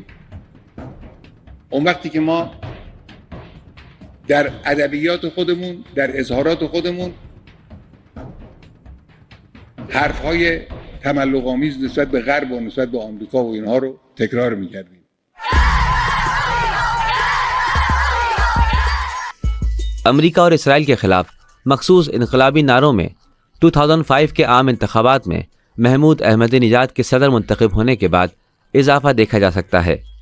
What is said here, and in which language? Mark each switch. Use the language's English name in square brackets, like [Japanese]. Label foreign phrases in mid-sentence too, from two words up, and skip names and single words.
[Persian] اون وقتی که ما در ادبیات خودمون، در اظهارات خودمون حرفهای تملق آمیز نسبت به غرب و نسبت به آمریکا و اینها رو تکرار می‌کردیم. [Urdu] امریکہ اور اسرائیل کے خلاف مخصوص انقلابی نعروں میں 2005 کے عام انتخابات میں محمود احمدی نژاد کے صدر منتخب ہونے کے بعد اضافہ دیکھا جا سکتا ہے۔